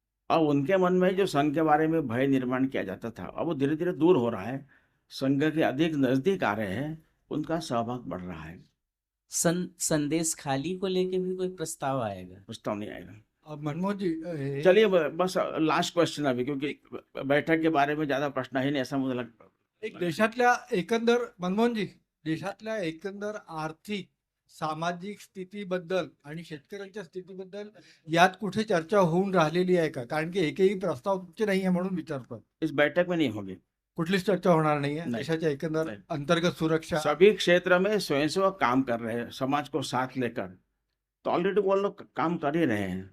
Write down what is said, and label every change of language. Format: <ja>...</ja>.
<hi>अब उनके मन में जो संघ के बारे में भय निर्माण किया जाता था, अब वो धीरे धीरे दूर हो रहा है. संघ के अधिक नजदीक आ रहे हैं, उनका सहभाग बढ़ रहा है. संदेश खाली को लेके भी कोई प्रस्ताव आएगा? प्रस्ताव नहीं आएगा. अब मनमोहन जी चलिए बस लास्ट क्वेश्चन अभी, क्योंकि बैठक के बारे में ज्यादा प्रश्न ही नहीं, ऐसा मुझे लगता.</hi> <mr>एक देशातल्या एकंदर मनमोहन जी देशातल्या एकंदर आर्थिक सामाजिक स्थितीबद्दल आणि शेतकऱ्यांच्या स्थितीबद्दल यात कुठे चर्चा होऊन राहिलेली आहे का? कारण की एकही प्रस्ताव तुमचे नाही आहे म्हणून विचारतो.</mr> <hi>इस बैठक में नहीं होगी.</hi> <mr>कुठलीच चर्चा होणार नाही आहे. नाही. देशाच्या एकंदर नाही. अंतर्गत सुरक्षा</mr> <hi>सभी क्षेत्र में स्वयंसेवक काम कर रहे हैं, समाज को साथ लेकर. तो ऑलरेडी वो लोग काम कर ही रहे हैं.</hi>